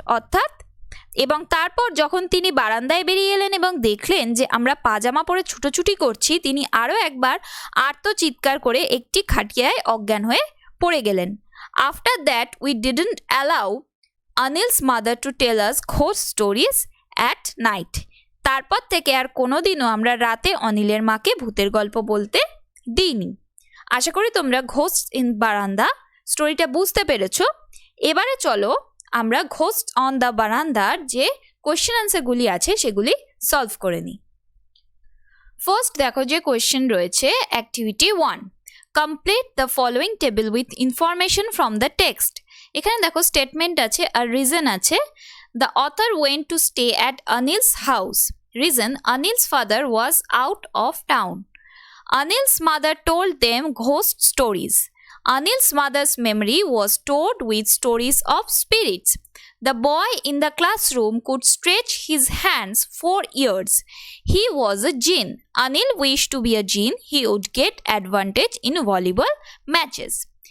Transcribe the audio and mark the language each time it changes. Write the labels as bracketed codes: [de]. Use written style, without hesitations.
[bn] অর্থাৎ এবং তারপর যখন তিনি বারান্দায় বেরিয়ে এলেন এবং দেখলেন যে আমরা পাজামা পরে ছুটোছুটি করছি, তিনি আরও একবার আর্তচিৎকার করে একটি খাটিয়ায় অজ্ঞান হয়ে পড়ে গেলেন। [en] After that we didn't allow Anil's mother to tell us ghost stories at night. [bn] তারপর থেকে আর কোনোদিনও আমরা রাতে অনিলের মাকে ভূতের গল্প বলতে দিইনি। আশা করি তোমরা ঘোস্ট ইন বারান্দা স্টোরিটা বুঝতে পেরেছো। এবারে চলো আমরা ঘোস্ট অন দ্য বারান্দার যে কোয়েশ্চেন আনসারগুলি আছে সেগুলি সলভ করে নিই। [en] first [bn] দেখো যে কোয়েশ্চেন রয়েছে [en] Activity 1, complete the following table with information from the text. [bn] এখানে দেখো স্টেটমেন্ট আছে আর রিজন আছে। [en] The author went to stay at Anil's house. Reason, Anil's father was out of town. Anil's mother told them ghost stories. Anil's mother's memory was stored with stories of spirits. The boy in the classroom could stretch his hands for years. He was a jinn. Anil wished to be a jinn. He would get advantage in volleyball matches.